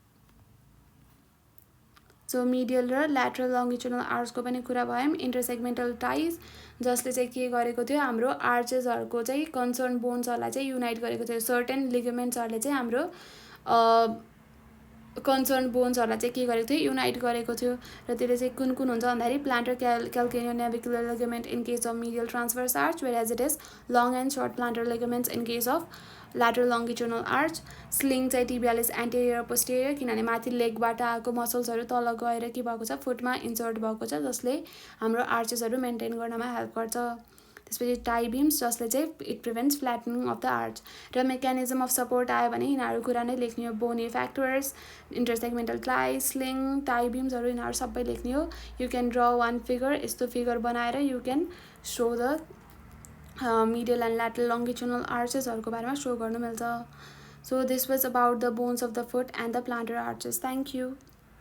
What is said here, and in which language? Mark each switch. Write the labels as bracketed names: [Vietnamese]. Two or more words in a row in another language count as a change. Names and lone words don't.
[English] so medial [Nepali] र [English] lateral longitudinal archको [Nepali] पनि कुरा भयौँ [English] intersegmental ties [Nepali] जसले चाहिँ के गरेको थियो हाम्रो आर्चेसहरूको चाहिँ [English] concern bonesहरूलाई [Nepali] चाहिँ युनाइट गरेको थियो [English] certain ligamentsहरूले [Nepali] चाहिँ हाम्रो [English] concern bonesहरूलाई [Nepali] चाहिँ के गरेको थियो युनाइट गरेको थियो र त्यसले चाहिँ कुन कुन हुन्छ भन्दाखेरि [English] plantar calcaneo navicular ligament in case of medial transverse arch whereas it is long and short plantar ligaments in case of lateral longitudinal arch स्लिङ चाहिँ tibialis anterior posterior [Nepali] किनभने माथि लेगबाट आएको मसल्सहरू तल गएर के भएको छ फुटमा इन्सर्ट भएको छ जसले हाम्रो आर्चेसहरू मेन्टेन गर्नमा हेल्प गर्छ त्यसपछि [English] tie beams [Nepali] जसले चाहिँ [English] it prevents flattening of the arch र mechanism of support [Nepali] आयो भने यिनीहरू कुरा नै लेख्ने हो [English] bony factors intersegmental tie sling tie beamsहरू [Nepali] यिनीहरू सबै लेख्ने हो [English] you can draw one figure [Nepali] यस्तो फिगर बनाएर [English] you can show the medial and lateral longitudinal archesहरूको [Nepali] बारेमा सो गर्नु मिल्छ [English] so this was about the bones of the foot and the plantar arches thank you